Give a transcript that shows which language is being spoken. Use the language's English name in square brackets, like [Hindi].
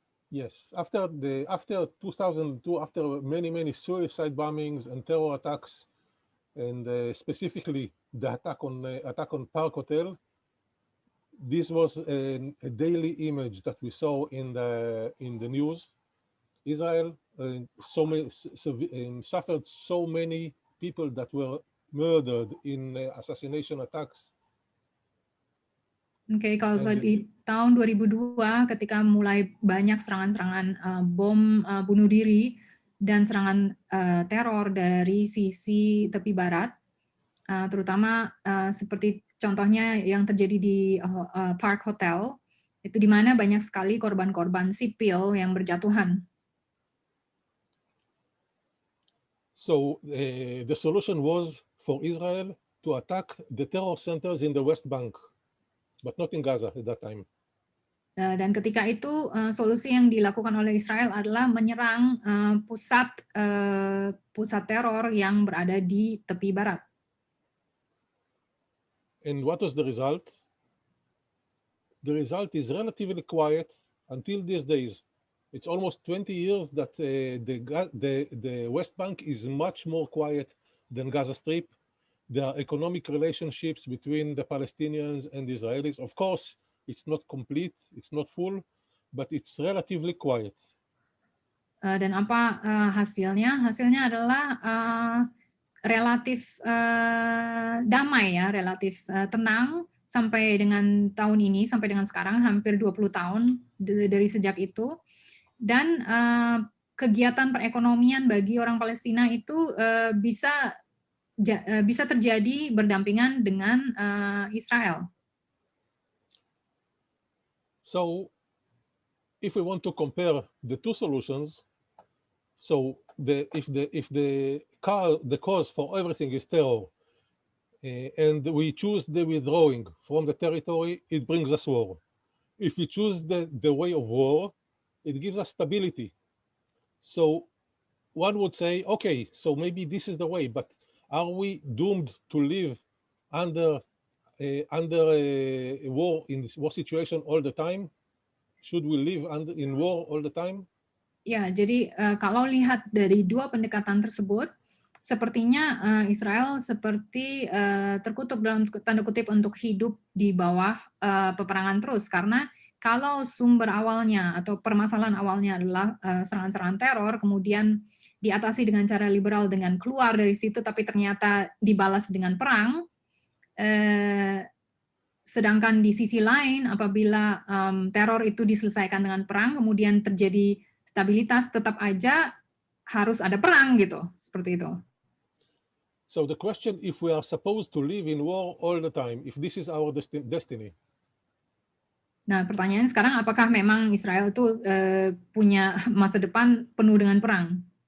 [English] Yes, after 2002, after many suicide bombings and terror attacks, and specifically the attack on Park Hotel, this was a daily image that we saw in the news. Israel suffered so many people that were murdered in assassination attacks. [Indonesian] Oke, kalau di tahun 2002 ketika mulai banyak serangan-serangan bom bunuh diri dan serangan teror dari sisi tepi barat, terutama seperti contohnya yang terjadi di Park Hotel, itu di mana banyak sekali korban-korban sipil yang berjatuhan. [English] So the solution was for Israel to attack the terror centers in the West Bank, but not in Gaza at that time. [Indonesian] Dan ketika itu solusi yang dilakukan oleh Israel adalah menyerang pusat teror yang berada di tepi barat. [English] And what was the result? The result is relatively quiet until these days. It's almost 20 years that the West Bank is much more quiet than Gaza Strip. There are economic relationships between the Palestinians and the Israelis. Of course, it's not complete, it's not full, but it's relatively quiet. [Indonesian] Dan apa hasilnya? Hasilnya adalah relatif damai ya, relatif tenang sampai dengan tahun ini, sampai dengan sekarang hampir 20 tahun dari sejak itu. Dan kegiatan perekonomian bagi orang Palestina itu bisa terjadi berdampingan dengan Israel. [English] So, if we want to compare the two solutions, so if the cause for everything is terror, and we choose the withdrawing from the territory, it brings us war. If we choose the way of war, it gives us stability. So one would say, okay, so maybe this is the way, but are we doomed to live under a war, in this war situation all the time? Should we live in war all the time? [Indonesian] Ya, jadi kalau lihat dari dua pendekatan tersebut, sepertinya Israel seperti terkutuk dalam tanda kutip untuk hidup di bawah peperangan terus, karena kalau sumber awalnya atau permasalahan awalnya adalah serangan-serangan teror, kemudian diatasi dengan cara liberal dengan keluar dari situ, tapi ternyata dibalas dengan perang. Sedangkan di sisi lain, apabila teror itu diselesaikan dengan perang, kemudian terjadi stabilitas, tetap aja harus ada perang gitu, seperti itu. [English] So the question, if we are supposed to live in war all the time, if this is our destiny. [Indonesian] Nah, pertanyaan sekarang, apakah memang Israel itu punya masa depan penuh dengan perang?